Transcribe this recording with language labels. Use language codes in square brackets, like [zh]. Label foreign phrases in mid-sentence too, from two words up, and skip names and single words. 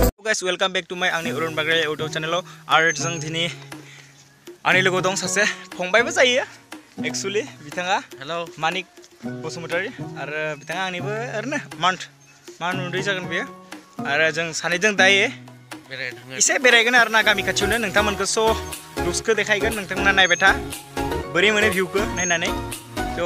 [en] guys, welcome back to my Urun Bagre YouTube channel. [brx] Art जों दिनै आंनि लोगो दं सासे फंबायबो जायो एक्चुअली बिथाङा हेलो मानिक बसुमतारी आरो बिथाङा आंनिबो ओरैनो मान उन्दै जागोन बियो आरो जों सानैजों दायो एसे बेरायगोन आरो ना गामि खाथियावनो नोंथांमोनखौ स' लुक्सखौ देखायगोन नोंथांमोना नायबाय था बोरै मोनो भिउखौ नायनानै ज'